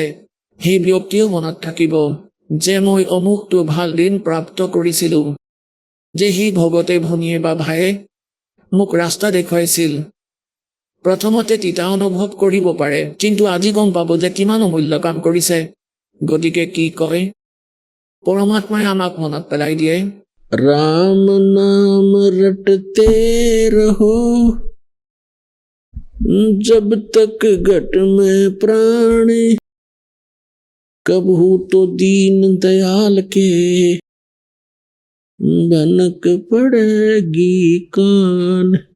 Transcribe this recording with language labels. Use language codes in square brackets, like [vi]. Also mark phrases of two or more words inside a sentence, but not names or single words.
[as] সেই ব্যক্তিও মনত থাকিব যে মই অমুকটো ভাল দিন প্ৰাপ্ত কৰিছিলোঁ, যে সেই ভগতে ভনীয়ে বা ভায়ে মোক ৰাস্তা দেখুৱাইছিল। প্ৰথমতে তিতা অনুভৱ কৰিব পাৰে, কিন্তু আজি গম পাব যে কিমান অমূল্য কাম কৰিছে। গতিকে কি কয় পৰমাত্মাই আমাক মনত পেলাই দিয়ে, [hi] राम नाम रटते रहो जब तक घट में प्राण, कबहू तो दीन दयाल के भनक पड़ेगी कान।